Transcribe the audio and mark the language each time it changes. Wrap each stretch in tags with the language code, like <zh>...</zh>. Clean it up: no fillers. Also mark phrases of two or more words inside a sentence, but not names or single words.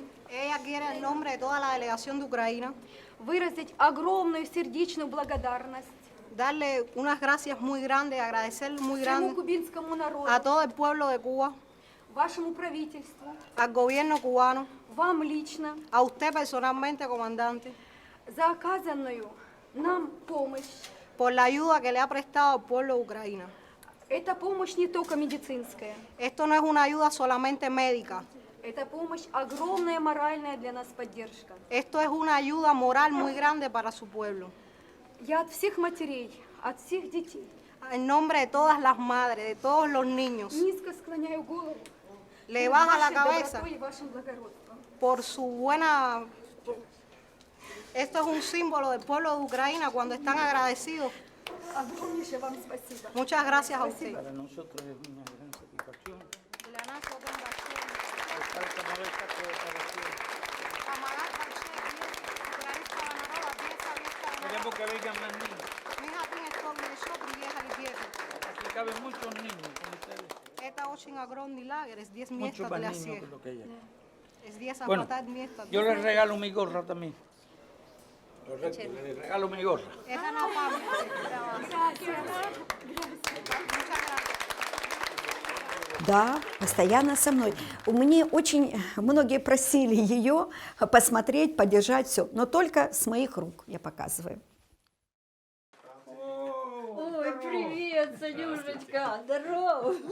<es>Ella quiere en nombre de toda la delegación de Ucrania</es> <ru>выразить огромную сердечную благодарность</ru> <es>darle unas gracias muy grandes, agradecer muy</es> <ru>всему</ru> <es>grande</es> <ru>кубинскому народу,</ru> <es>a todo el pueblo de Cuba,</es> <ru>вашему правительству,</ru> <es>al gobierno cubano,</es> <ru>вам лично,</ru> <es>a usted personalmente, comandante,</es> <ru>за оказанную нам помощь.</ru> <es>por la ayuda que le ha prestado al pueblo de Ucrania.</es> <ru>Эта помощь не только медицинская.</ru> <es>Esto no es una ayuda solamente médica.</es> <ru>Это помощь огромная моральная для нас поддержка.</ru> <es>Esto es una ayuda moral muy grande para su pueblo.</es> <ru>Я от всех матерей, от всех детей,</ru> <es>En nombre de todas las madres, de todos los niños,</es> <ru>низко склоняю голову</ru> <es>le</es> <ru>перед</ru> <es>baja la</es> <ru>вашей</ru> <es>cabeza</es> <ru>добротой и вашим благородством.</ru> <es>por su buena... Esto es un símbolo del pueblo de Ucrania cuando están agradecidos.</es> <ru>Огромнейшее вам спасибо.</ru> <es>Muchas gracias a usted. Para nosotros es una gran satisfacción estar como esta cooperación. Queremos que vengan más niños. Aquí caben muchos niños con ustedes. Muchos más niños que lo que hay aquí. Bueno, yo les regalo mi gorra también. Les regalo mi gorra.</es> <ru>Да, постоянно со мной. Мне очень многие просили ее посмотреть, подержать все, но только с моих рук я показываю. Ой, привет, Санюшечка, здорово.</ru>